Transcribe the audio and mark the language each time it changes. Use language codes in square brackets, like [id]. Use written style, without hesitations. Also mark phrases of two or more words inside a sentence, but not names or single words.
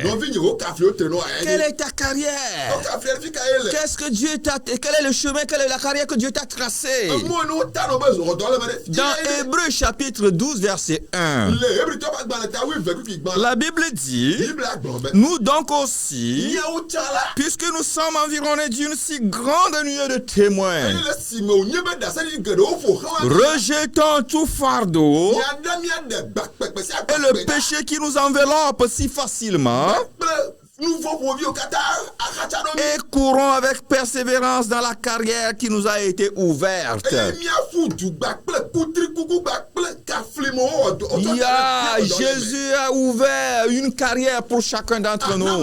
[ee] Nɔvi nye wo kafliwo tre nɔ [fr] Quelle [ee] eye. [fr] est ta carrière? [ee] O kafli ɖe fi ka ye le. [fr] Qu'est-ce que Dieu t'a... Quel est le chemin, quelle est la carrière que Dieu t'a tracée? [ee] Emɔ ne wota nɔ be zɔ dɔ le me ɖe. [fr] Dans Hébreux chapitre 12, verset 1, [ee] Le Hebritɔ ƒe agbalẽ ta 8:8 [fr] la Bible dit, [ee] Bible agblɔ be. [fr] nous donc aussi, [ee] Miawo tsã la. [fr] puisque nous sommes environnés d'une si grande nuée de témoins, [ee] Eye le si me wònye be ɖasefo geɖewo ƒo xlã. [fr] rejetons tout fardeau [ee] Miaɖe miaɖe gbakpekpe sia [fr] et le [ee] gbakpe. [fr] péché qui nous enveloppe si facilement [ee] Kple [fr] Et courons avec persévérance dans la carrière qui nous a été ouverte. Jésus a ouvert une carrière pour chacun d'entre nous.